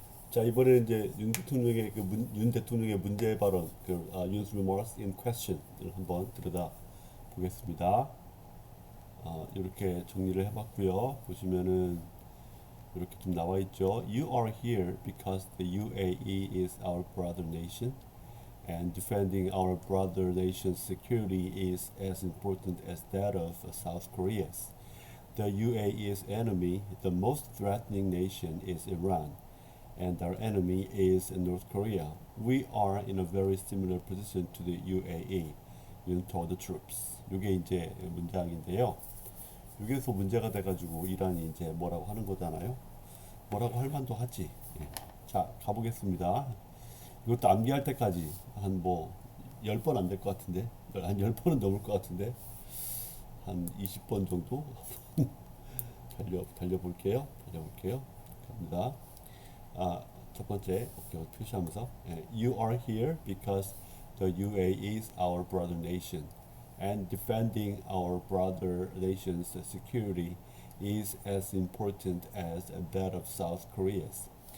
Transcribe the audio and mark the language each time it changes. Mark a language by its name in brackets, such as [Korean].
[Korean] 자, 이번에 이제 윤 대통령의 문제 발언, [English] Yoon's remarks in question [Korean] 을 한번 들여다 보겠습니다. 이렇게 정리를 해봤고요. 보시면은 이렇게 좀 나와 있죠. [English] You are here because the UAE is our brother nation, and defending our brother nation's security is as important as that of South Korea's. The UAE's enemy, the most threatening nation, is Iran, and our enemy is North Korea. We are in a very similar position to the UAE, Yoon told the troops. [Korean] 이게 이제 문장인데요. 여기서 문제가 돼가지고 이란이 이제 뭐라고 하는 거잖아요. 뭐라고 할 만도 하지. 예. 자, 가보겠습니다. 이것도 암기할 때까지 한 10번 안 될 것 같은데, 한 10번은 넘을 것 같은데, 한 20번 정도 달려볼게요. 갑니다. 첫 번째, 오케이, 표시하면서, [English] You are here because the UAE is our brother nation, and defending our brother nation's security is as important as that of South Korea's.